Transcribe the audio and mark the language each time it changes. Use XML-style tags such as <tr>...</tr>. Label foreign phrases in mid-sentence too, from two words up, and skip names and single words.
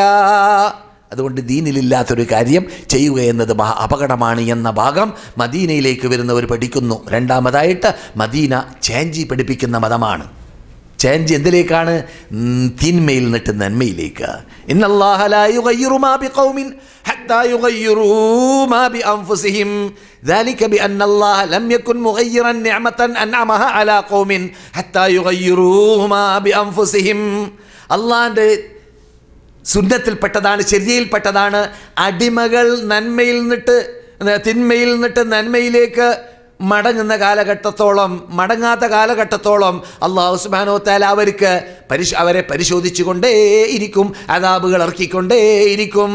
<ml>അതുകൊണ്ട് ദീനിലില്ലാത്തൊരു കാര്യം ചെയ്യുക എന്നത് മഹാ അപകടമാണ് എന്ന ഭാഗം മദീനയിലേക്ക് വരുന്നവർ പഠിക്കുന്നു. രണ്ടാമതായിട്ട് മദീന ചേഞ്ചി പഠിപ്പിക്കുന്ന മതമാണ്. ചേഞ്ച് എന്തിലേക്കാണ്? തിന്മയിൽ നിന്നിട്ട് നന്മയിലേക്ക്.</ml> <ar>إن الله لا يغير ما بقوم حتى يغيروا ما بأنفسهم ذلك بأن الله لم يكن مغيرا نعمة أنعمها على قوم حتى يغيروا ما بأنفسهم.</ar> <ml>അള്ളാഹുവിൻ്റെ സുന്നത്തിൽപ്പെട്ടതാണ്, ശരിയയിൽപ്പെട്ടതാണ് അടിമകൾ തിന്മയിൽ നിന്നിട്ട് നന്മയിലേക്ക് മടങ്ങുന്ന കാലഘട്ടത്തോളം, മടങ്ങാത്ത കാലഘട്ടത്തോളം അള്ളാഹു</ml> <ar>سبحانه وتعالى</ar> <ml>അവരെ പരിശോധിച്ചു കൊണ്ടേ ഇരിക്കും, അദാബുകൾ ഇറക്കിക്കൊണ്ടേ ഇരിക്കും.</ml>